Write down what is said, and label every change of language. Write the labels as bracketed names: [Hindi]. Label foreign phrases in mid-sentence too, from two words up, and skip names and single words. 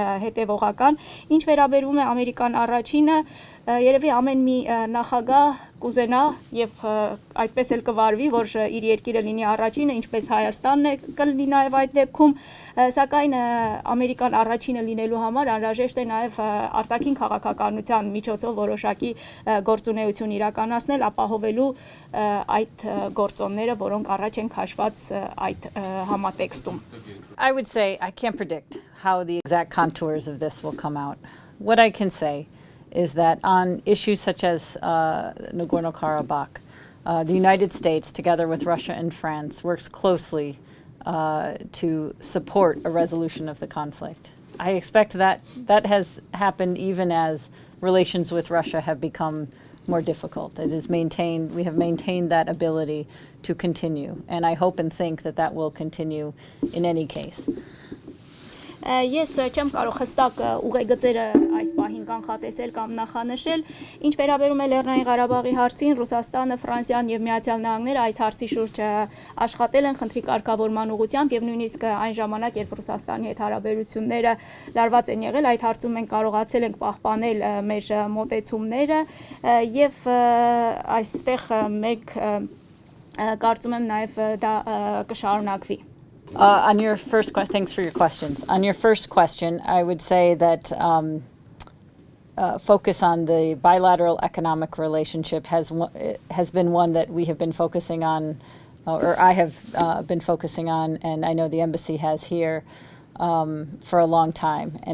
[Armenian] հետևողական։ Ինչ վերաբերում է Ամերիկան առաջինը, երևի ամեն մի նախագահ կուզենա եւ այդպես էլ կվարվի, որ իր երկիրը լինի առաջինը, ինչպես Հայաստանն է կլինի նաեւ այդ դեպքում, սակայն Ամերիկան առաջինը լինելու համար անհրաժեշտ է նաեւ արտաքին քաղաքականության միջոցով որոշակի գործունեություն իրականացնել, ապահովելու այդ գործոնները, որոնք առաջ են քաշված այդ համատեքստում. [English] I would say I can't predict how the exact contours of this will come out. What I can say is that on issues such as Nagorno-Karabakh, the United States, together with Russia and France, works closely to support a resolution of the conflict. I expect that has happened even as relations with Russia have become more difficult. It is maintained, we have maintained that ability to continue, and I hope and think that that will continue in any case. [Armenian] Ես չեմ կարող հստակ ուղեգծերը այս պահին կանխատեսել կամ նախանշել, ինչ վերաբերում է Լեռնային Ղարաբաղի հարցին, Ռուսաստանը, Ֆրանսիան եւ Միացյալ Նահանգները այս հարցի շուրջ աշխատել են խնդրի կարգավորման ուղղությամբ եւ նույնիսկ այն ժամանակ, երբ Ռուսաստանի հետ հարաբերությունները լարված են եղել, այդ հարցում մենք կարողացել ենք պահպանել մեր մոտեցումները եւ այստեղ մենք կարծում եմ նաեւ դա կշարունակվի. [English] On your first question, thanks for your questions. On your first question, I would say that focus on the bilateral economic relationship has been one that we have been focusing on, or I have been focusing on, and I know the embassy has here for a long time.